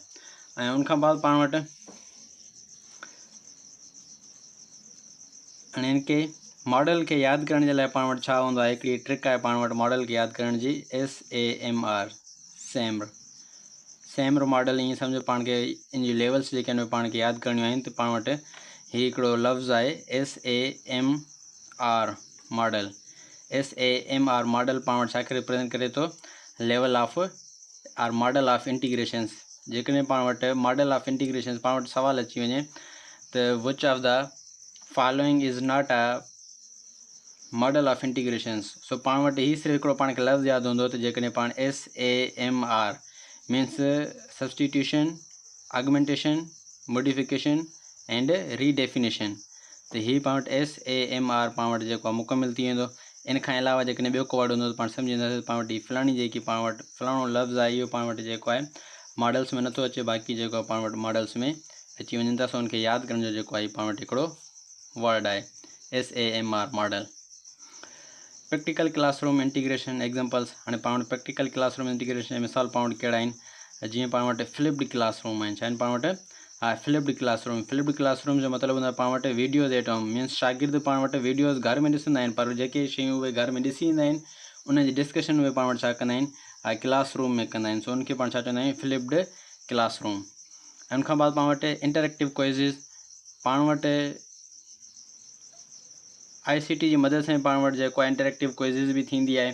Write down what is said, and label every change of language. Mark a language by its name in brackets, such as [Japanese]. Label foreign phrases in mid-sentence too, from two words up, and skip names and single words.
[Sindhi] ऐं उनखां बाद पाण वटि हाणे इनखे मॉडल खे यादि करण जे लाइ पाण वटि छा हूंदो आहे, हिकिड़ी ट्रिक आहे पाण वटि मॉडल खे यादि करण जी, SAMR. सैम्र मॉडल. ईअं सम्झो पाण खे इन जी लेवल्स जेके आहिनि पाण खे यादि करणियूं आहिनि. त पाण वटि हीउ हिकिड़ो लफ़्ज़ आहे SAMR मॉडल. SAMR मॉडल पाण वटि छा खे रिप्रेज़ेंट करे थो, [English] level of or model of integrations. [Sindhi] जेकॾहिं पाण वटि [English] model of integrations [Sindhi] पाण वटि सवाल अची वञे त [English] which of the following is not a model of integrations. [Sindhi] सो पाण वटि हीउ सिर्फ़ु हिकिड़ो पाण खे लफ़्ज़ यादि हूंदो त जेकॾहिं पाण SAMR [English] means substitution, augmentation, modification and redefinition. [Sindhi] त हीउ पाण वटि SAMR पाण वटि जेको आहे मुकमिल थी वेंदो. इन खां अलावा जेकॾहिं ॿियो को वर्ड हूंदो त पाण सम्झी वेंदासीं पाण वटि फलाणी जेकी पाण वटि फलाणो लफ़्ज़ आहे इहो पाण वटि जेको आहे मॉडल्स में नथो अचे, बाक़ी जेको आहे पाण वटि मॉडल्स में अची वञनि था. सो उनखे यादि करण जो जेको आहे पाण वटि हिकिड़ो वर्ड आहे SAMR मॉडल. [English] practical classroom integration examples. [Sindhi] हाणे पाण वटि [English] practical classroom integration [Sindhi] जा मिसाल पाण वटि कहिड़ा आहिनि, जीअं पाण वटि [English] flipped classroom [Sindhi] आहिनि. छा आहिनि पाण वटि, [English] flipped classroom. flipped classroom [Sindhi] जो मतिलबु हूंदो आहे पाण वटि [English] videos at home. [Sindhi] मीन्स शागिर्द पाण वटि वीडियोज़ घर में ॾिसंदा आहिनि, पर जेके शयूं उहे घर में ॾिसी ईंदा आहिनि उनजी डिस्कशन उहे पाण वटि छा कंदा आहिनि, क्लासरूम में कंदा आहिनि. सो उनखे पाण छा चवंदा आहियूं, [English] flipped classroom. [Sindhi] उनखां बाद पाण वटि [English] interactive quizzes [Sindhi] पाण वटि ICT जी मदद सां पाण वटि जेको आहे [English] interactive quizzes [Sindhi] बि थींदी आहे।